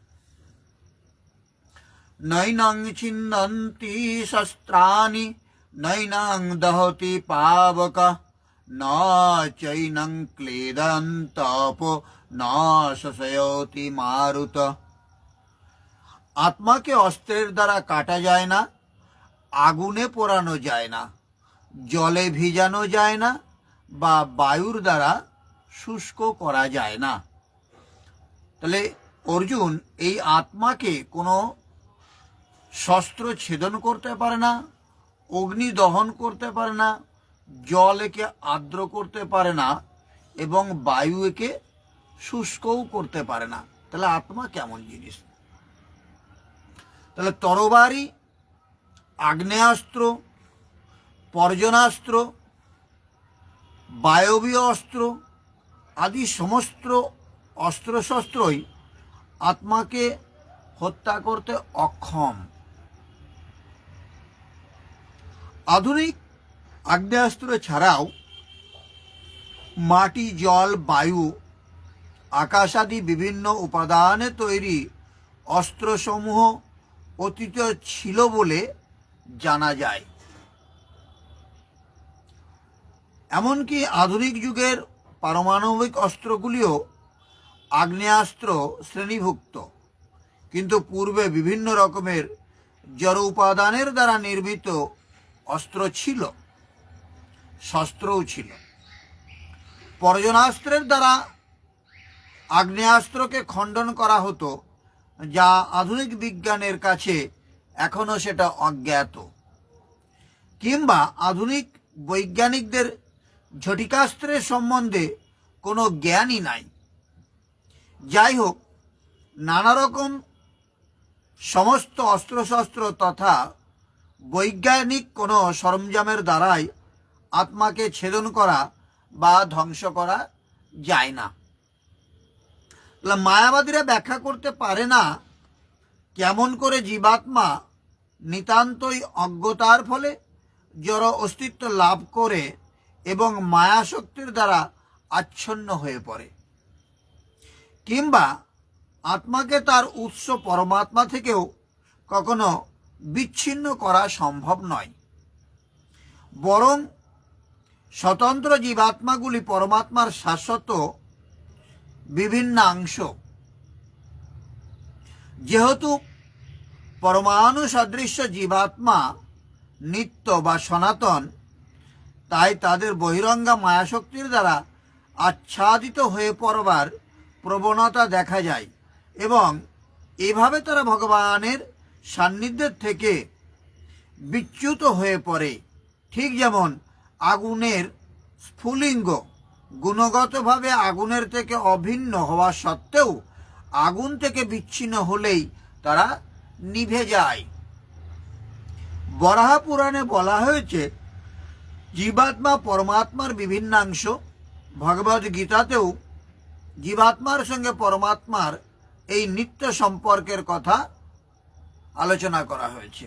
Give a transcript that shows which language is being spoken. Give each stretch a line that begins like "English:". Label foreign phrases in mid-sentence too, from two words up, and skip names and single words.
Sanskrit: नैनं छिन्दन्ति शस्त्राणि नैनं दहति पावक न चैनं क्लेदन्तपो न शोषयति मारुत।
Bangla: আত্মাকে অস্ত্রের দ্বারা কাটা যায় না, আগুনে পোড়ানো যায় না, জলে ভেজানো যায় না, বা বায়ুর দ্বারা শুষ্ক করা যায় না। তাহলে অর্জুন এই আত্মাকে কোনো শস্ত্র ছেদন করতে পারে না, অগ্নি দহন করতে পারে না, জল একে আর্দ্র করতে পারে না এবং বায়ু একে শুষ্কও করতে পারে না। তাহলে আত্মা কেমন জিনিস? তাহলে তরবারি, আগ্নেয়াস্ত্র, পর্জনাস্ত্র, বায়বীয় অস্ত্র আদি সমস্ত অস্ত্র শস্ত্রই আত্মাকে হত্যা করতে অক্ষম। আধুনিক আগ্নেয়াস্ত্র ছাড়াও মাটি, জল, বায়ু, আকাশ আদি বিভিন্ন উপাদানে তৈরি অস্ত্র সমূহ অতীত ছিল বলে জানা যায়। এমনকি আধুনিক যুগের পারমাণবিক অস্ত্রগুলিও আগ্নেয়াস্ত্র শ্রেণীভুক্ত, কিন্তু পূর্বে বিভিন্ন রকমের জড় উপাদানের দ্বারা নির্মিত অস্ত্র ছিল, শস্ত্রও ছিল। পর্জনাস্ত্রের দ্বারা আগ্নেয়াস্ত্রকে খণ্ডন করা হত, যা আধুনিক বিজ্ঞানের কাছে এখনও সেটা অজ্ঞাত, কিংবা আধুনিক বৈজ্ঞানিকদের ঝটিকাস্ত্রের সম্বন্ধে কোনো জ্ঞানই নাই। যাই হোক, নানা রকম সমস্ত অস্ত্রশস্ত্র তথা বৈজ্ঞানিক কোনো সরঞ্জামের দ্বারাই আত্মাকে ছেদন করা বা ধ্বংস করা যায় না। মায়াবাদীরা ব্যাখ্যা করতে পারে না কেমন করে জীবাত্মা নিতান্তই অজ্ঞতার ফলে জড় অস্তিত্ব লাভ করে এবং মায়া শক্তির দ্বারা আচ্ছন্ন হয়ে পড়ে, কিংবা আত্মাকে তার উৎস পরমাত্মা থেকেও কখনো বিচ্ছিন্ন করা সম্ভব নয়, বরং স্বতন্ত্র জীবাত্মাগুলি পরমাত্মার শাশ্বত বিভিন্ন অংশ। যেহেতু পরমাণু সদৃশ জীবাত্মা নিত্য বা সনাতন, তাই তাদের বহিরঙ্গা মায়াশক্তির দ্বারা আচ্ছাদিত হয়ে পড়বার প্রবণতা দেখা যায় এবং এভাবে তারা ভগবানের সান্নিধ্য থেকে বিচ্যুত হয়ে পড়ে। ঠিক যেমন আগুনের স্ফুলিঙ্গ গুণগতভাবে আগুনের থেকে অভিন্ন হওয়া সত্ত্বেও আগুন থেকে বিচ্ছিন্ন হলেই তারা নিভে যায়। বরাহ পুরাণে বলা হয়েছে জীবাত্মা পরমাত্মার বিভিন্ন অংশ। ভগবদ গীতাতেও জীবাত্মার সঙ্গে পরমাত্মার এই নিত্য সম্পর্কের কথা আলোচনা করা হয়েছে।